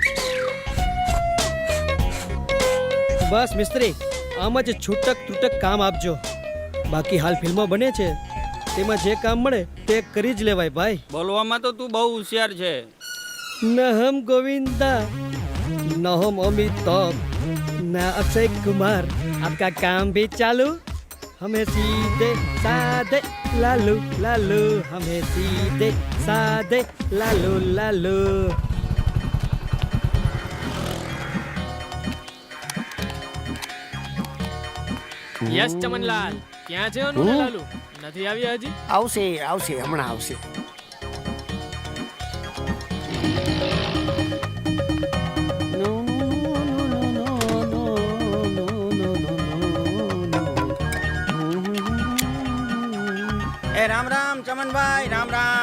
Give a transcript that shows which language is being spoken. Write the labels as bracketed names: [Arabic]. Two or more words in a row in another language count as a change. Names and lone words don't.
[Gujarati] બસ મિસ્ત્રી, આમ જ છૂટક તૂટક કામ આપજો. બાકી હાલ ફિલ્મો બને છે તેમાં જે કામ મળે તે કરી જ લેવાય ભાઈ. બોલવામાં તો તું બહુ હોશિયાર છે. [Hindi] न हम गोविंदा न हम अमिताभ न अक्षय कुमार, आपका काम भी चालू, हमें सीधे साधे लालू लालू, हमें सीधे साधे लालू लालू. [Gujarati] યસ ચમનલાલ, ક્યાં છે અનુ લાલુ? નથી આવ્યા હજી? આવશે આવશે, હમણાં આવશે. એ રામ રામ ચમનભાઈ, રામ રામ.